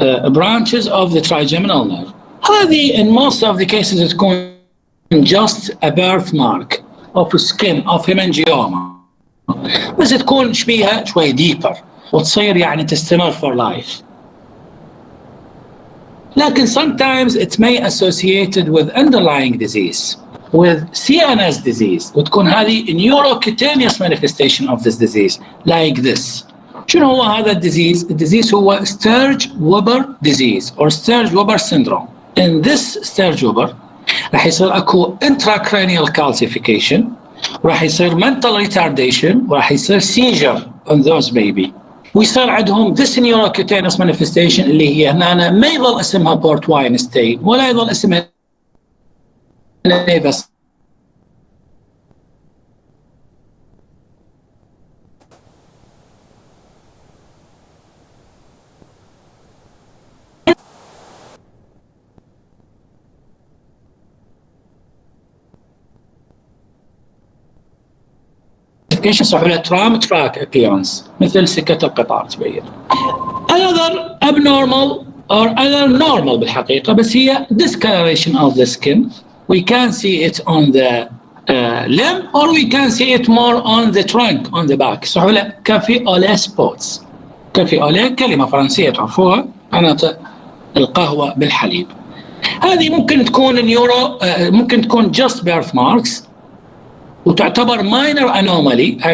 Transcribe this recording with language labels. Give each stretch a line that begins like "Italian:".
English: branches of the trigeminal nerve.
Arabic: هذه
English: in most of the cases
Arabic: تكون
English: just a birthmark of skin of hemangioma،
Arabic: بس تكون شبيها شوي
English: deeper
Arabic: وتصير يعني تستمر
English: for life.
Arabic: لكن
English: sometimes it may associated with underlying disease, with CNS disease،
Arabic: وتكون هذه
English: neurocutaneous manifestation of this disease like this.
Arabic: شنو هو هذا الديزيز؟ الديزيز هو Sturge-Weber disease or Sturge-Weber syndrome.
English: In this Sturge-Weber
Arabic: راح يصير اكو
English: intracranial calcification،
Arabic: وراح يصير
English: mental retardation، وراح يصير seizure on those baby.
Arabic: ويصير عندهم
English: this neurocutaneous manifestation
Arabic: اللي هي هنا ما يظل اسمها
English: port wine stain
Arabic: ولا يظل اسمها nevus. يصحوا له ترام تراك appearance مثل سكة القطار تبين.
English: Another abnormal or other normal
Arabic: بالحقيقة، بس هي
English: discoloration of the skin. We can see it on the limb or we can see it more on the trunk on the back.
Arabic: يصحوا له كافي أولي spots. كافي أولي كلمة فرنسية تعرفوها معناتها القهوة بالحليب. هذه ممكن تكون ممكن تكون
English: just birthmarks
Arabic: وتعتبر
English: minor anomaly.